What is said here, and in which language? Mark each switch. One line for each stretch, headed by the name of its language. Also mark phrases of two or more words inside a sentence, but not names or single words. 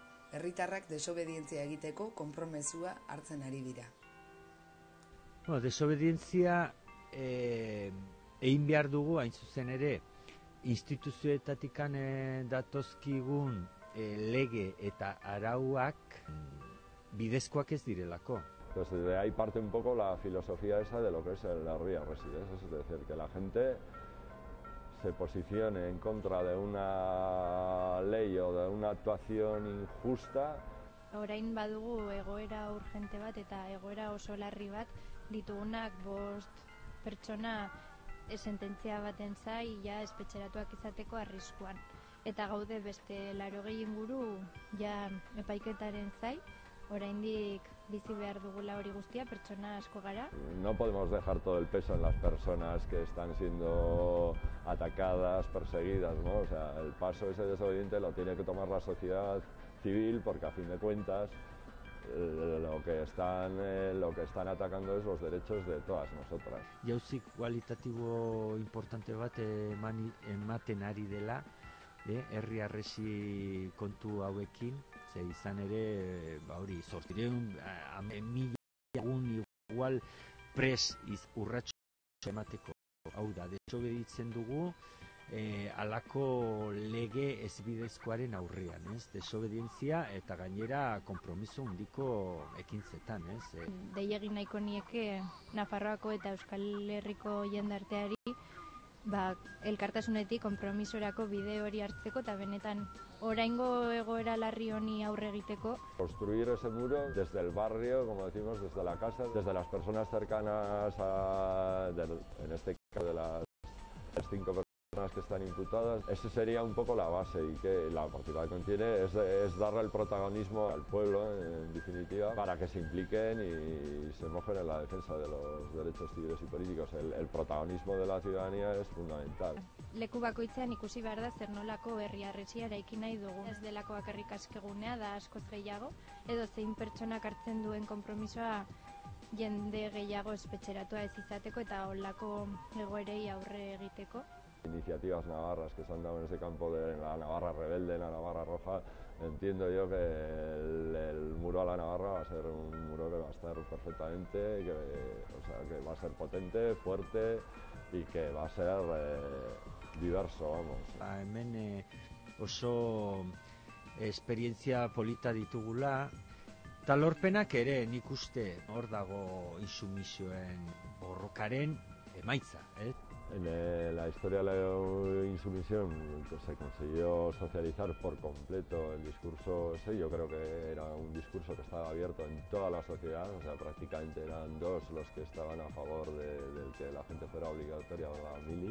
Basque: Herritarrak desobedientzia egiteko konpromezua hartzen ari dira. Desobedientzia egin behar dugu hain zuzen ere instituzioetatikan datozkigun lege eta arauak bidezkoak ez direlako.
Spanish: Entonces de ahí parte un poco la filosofía esa de lo que es la Ría Residencia, es decir, que la gente se posicione en contra de una ley o de una actuación injusta.
Basque: Orain badugu egoera urgente bat eta egoera oso larri bat, ditugunak 5 pertsona sententzia baten zai ja espetxeratuak izateko arriskuan. Eta gaude beste 80 inguru ja epaiketaren zai, oraindik bizi behar dugula hori guztia, pertsona asko gara.
Spanish: No podemos dejar todo el peso en las personas que están siendo atacadas, perseguidas, ¿no? O sea, el paso ese desobediente lo tiene que tomar la sociedad civil porque a fin de cuentas lo que están atacando es los derechos de todas nosotras.
Basque: Jauzi kualitatibo importante bat ematen ari dela, herri harresi kontu hauekin, ze izan ere, hori, 800.000 egun igual pres urratxo emateko. Hau da, desobeditzen dugu alako lege ezbidezkoaren aurrean, desobedientzia eta gainera konpromiso handiko ekintzetan, Dei egin nahiko nieke Nafarroako eta Euskal Herriko jendarteari elkartasunetik konpromisorako bide hori hartzeko eta benetan oraingo egoera larri honi aurre egiteko.
Spanish: Construir ese muro desde el barrio, como decimos, desde la casa, desde las personas cercanas en este caso de las 5 personas que están imputadas, esa sería un poco la base, y que la particularidad que contiene es darle el protagonismo al pueblo, en definitiva, para que se impliquen y se mojen en la defensa de los derechos civiles y políticos. El protagonismo de la ciudadanía es fundamental.
Basque: Leku bakoitzean ikusi behar da zer nolako herri harresia eraiki nahi dugu. Ez delako bakarrik askegunea da askoz gehiago, edo zein pertsonak hartzen duen konpromisoa jende gehiago espetxeratua ez izateko eta holako egoerei aurre egiteko.
Spanish: Iniciativas navarras que se han dado en ese campo de la Navarra rebelde, la Navarra roja, entiendo yo que el muro a la Navarra va a ser un muro que va a estar perfectamente, que va a ser potente, fuerte y que va a ser diverso, vamos.
Basque: Hemen oso esperientzia polita ditugula, eta lorpenak ere nik uste hor dago insumisioen borrokaren emaitza,
Spanish: En la historia de la insumisión se consiguió socializar por completo el discurso ese. Yo creo que era un discurso que estaba abierto en toda la sociedad, o sea, prácticamente eran dos los que estaban a favor de que la gente fuera obligatoria a la mili.